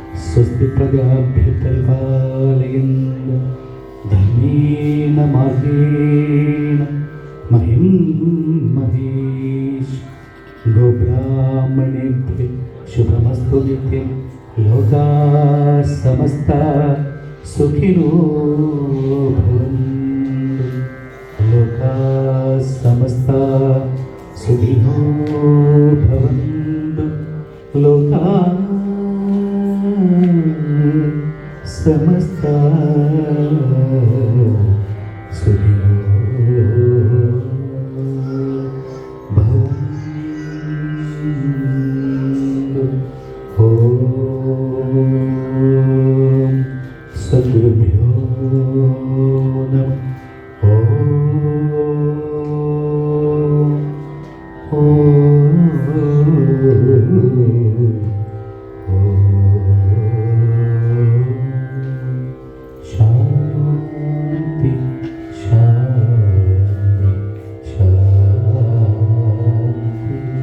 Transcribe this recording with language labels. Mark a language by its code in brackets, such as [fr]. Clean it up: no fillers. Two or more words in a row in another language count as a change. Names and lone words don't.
[sa] स्वस्ति प्रजाभ्य परिपालयन्त धर्मेण मार्गेण महीम् महेश् गोब्राह्मणेभ्य शुभमस्तु नित्यं लोका समस्त सुखिनो भवन्तु लोका समस्त सुखिनो भवन्तु लोका समस्त सुखिनो भवन्तु. ॐ सद्गुरुभ्यो नमः. शान्ति शान्ति शान्ति.